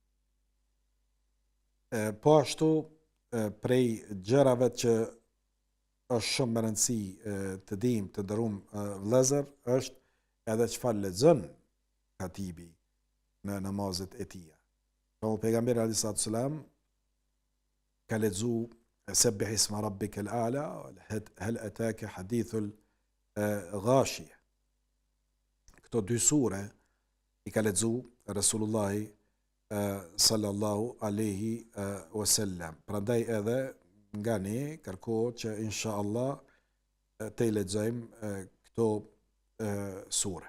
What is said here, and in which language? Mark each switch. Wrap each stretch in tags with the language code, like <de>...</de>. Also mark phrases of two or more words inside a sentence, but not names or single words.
<sq>Po ashtu prej gjërave që është shumë më rëndësi të dim të ndërum vëllezër është edhe çfarë lexon katibi në namazet e tij. Pejgamberi</sq> <ar>عليه السلام</ar> <sq>ka lexu</sq> <ar>سبح اسم ربك الأعلى هل أتاك حديث الغاشية.</ar> <sq>Këto dy sure i ka lexu Resulullahi</sq> <ar>صلى الله عليه وسلم.</ar> <sq>Prandaj edhe nga ne kërkohet që inshallah të i lexojmë këto sure.</sq>